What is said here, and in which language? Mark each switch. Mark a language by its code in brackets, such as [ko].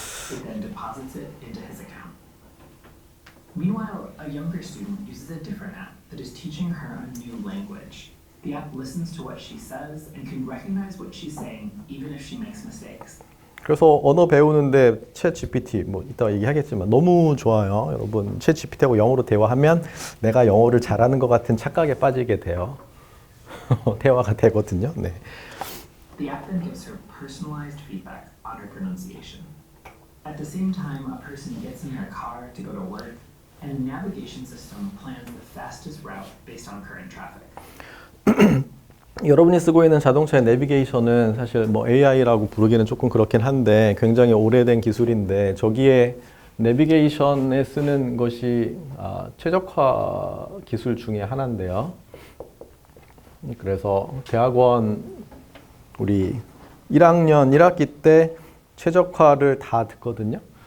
[en] He then deposits it into his account. Meanwhile, a younger student uses a different app that is teaching her a new language. The app listens to what she says and can recognize what she's saying even if she makes mistakes. [ko] 그래서 언어 배우는데 챗 GPT 뭐 이따가 얘기하겠지만 너무 좋아요. 여러분 챗 GPT하고 영어로 대화하면 내가 영어를 잘하는 것 같은 착각에 빠지게 돼요. 대화가 되거든요. 네. [en] The app then gives her personalized feedback on her pronunciation. At the same time, a person gets in their car to go to work, and a navigation system plans the fastest route based on current traffic. [ko] 여러분이 쓰고 있는 자동차의 내비게이션은 사실 뭐 AI라고 부르기는 조금 그렇긴 한데 굉장히 오래된 기술인데 저기에 내비게이션에 쓰는 것이 최적화 기술 중에 하나인데요. 그래서 대학원 우리 1학년 1학기 때 최적화를 다 듣거든요.